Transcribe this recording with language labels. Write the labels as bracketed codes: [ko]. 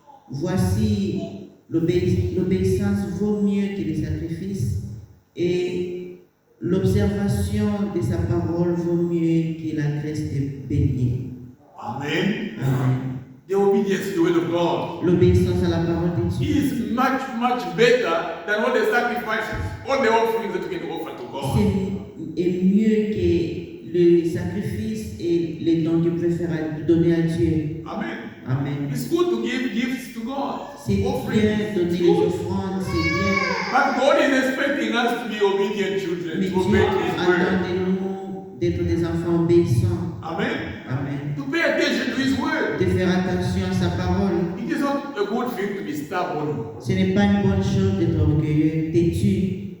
[fr] Voici, l'obéissance vaut mieux que les sacrifices, et l'observation de sa parole vaut mieux que la graisse de bélier. Amen. Amen. [en] The obedience to the word of God [fr] L'obéissance à la parole de Dieu [en] is much, much better than all the sacrifices, all the offerings that we can offer to God. [fr] est mieux que le sacrifice et les dons que vous pouvez faire donner à Dieu. Amen. Amen. [en] It's good to give gifts to God. [fr] C'est bien [en] Offerings. [fr] donner [en] It's [fr] les [en] good. [fr] offrandes, c'est bien. [en] But God is expecting us to be obedient children, [fr] Mais Dieu [en] obey His word. [fr] attend de nous d'être des enfants obéissants. Amen. Amen. [en] To pay attention to His word. [fr] De faire attention à sa parole. [en] It is not a good thing to be stubborn. [fr] Ce n'est pas une bonne chose d'être orgueilleux, têtu.